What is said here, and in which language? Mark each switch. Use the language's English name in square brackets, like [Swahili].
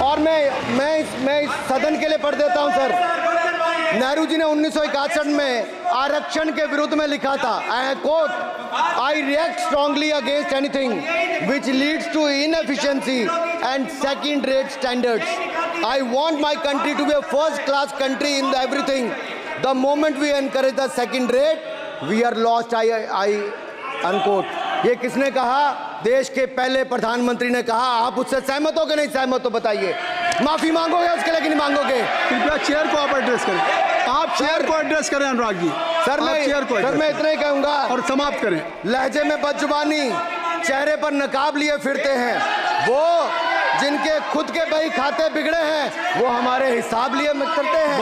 [Hindi] और मैं इस सदन के लिए पढ़ देता हूं सर। नेहरू जी ने 1961 में आरक्षण के विरुद्ध में लिखा था, [English] I quote, I react strongly against anything which leads to inefficiency and second rate standards. I want my country to be a first class country in everything. The moment we encourage the second rate, we are lost. I unquote. [Hindi] ये किसने कहा? देश के पहले प्रधानमंत्री ने कहा। आप उससे सहमत हो कि नहीं सहमत हो बताइए? माफी मांगोगे उसके लिए कि नहीं मांगोगे? कृपया चेयर को आप एड्रेस करें। आप चेयर को एड्रेस करें अनुराग जी। सर मैं इतना ही कहूंगा और समाप्त करें। लहजे में बदजुबानी, चेहरे पर नकाब लिए फिरते हैं वो, जिनके खुद के बही खाते बिगड़े हैं, वो हमारे हिसाब लिए चलते हैं।